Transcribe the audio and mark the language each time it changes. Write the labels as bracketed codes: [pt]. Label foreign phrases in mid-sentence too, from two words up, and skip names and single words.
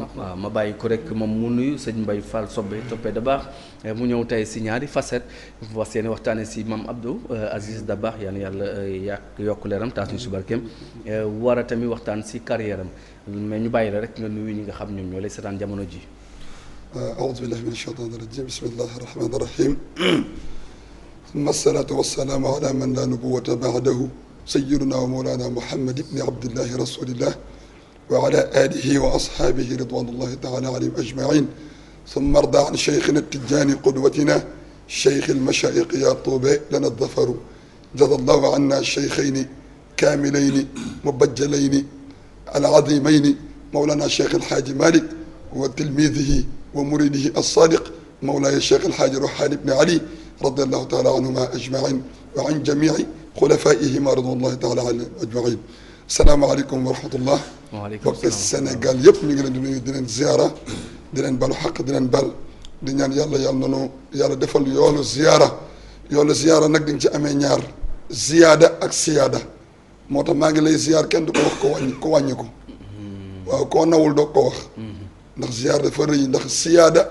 [wo] waaw ma bàyyi ko rek moom mu nuyu sëñ Mbaye Fall Soppe da baax mu ñëw tey si ñaari facette wax seen waxtaane si Mame Abdou Aziz Dabakh yàlla yokk leeram taas ñu si barkeem war a tamit waxtaan si carrière am mais ñu bàyyi la rek nga nuyu ñi nga xam ñoom ñoo lay seetaan jamono ji. [ar] أعوذ بالله من الشيطان الرجيم بسم الله الرحمن الرحيم ثم الصلاة والسلام على من لا نبوة بعده سيدنا ومولانا محمد بن عبد الله رسول الله وعلى آله وأصحابه رضوان الله تعالى عليهم أجمعين ثم ارضى عن شيخنا التجاني قدوتنا شيخ المشايخ يا طوبى لنا الظفر جزى الله عنا الشيخين كاملين مبجلين العظيمين مولانا الشيخ الحاج مالك وتلميذه ومريده الصادق مولاي الشيخ الحاج روحان بن علي رضي الله تعالى عنهما أجمعين وعن جميع خلفائهما رضوان الله تعالى عنهم أجمعين. السلام عليكم ورحمة الله. waaleykum [wo] salaam Sénégal yëpp ñu ngi leen di nuyu di leen ziara di leen balu xaq di leen bal di ñaan yàlla nanu yàlla defal yoolu ziyaara nag di nga ci amee ñaar ziyaada ak siyaada moo tax maa ngi lay ziyaar kenn du ko wax ko wàññi ko waaw koo nawul doo ko wax ndax ziyaar dafa rëy ndax siyaada